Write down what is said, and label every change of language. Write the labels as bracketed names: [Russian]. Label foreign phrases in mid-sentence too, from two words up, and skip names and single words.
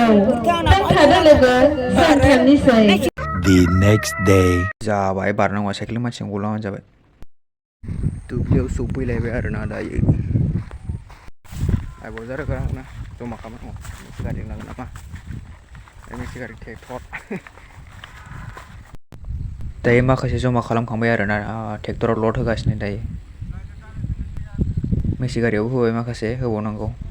[Bodo] Tangkada logo, santan nisai. [English] The next day [Bodo] जाबाय बारनांगौ साइकेल मानसिजों गलांनानै जाबाय दुब्लियाव सौफैलायबाय आरोना दायो आइबाव जारोगाना जमा खालामनांगौ मोनसे गारि लांगोन नामा मोनसे गारि ट्रेक्टर दायो माखासे जमा खालामखांबाय आरोना ट्रेक्टराव लड होगासिनो दायो मैसो गारियावबो होबाय माखासे होबावनांगौ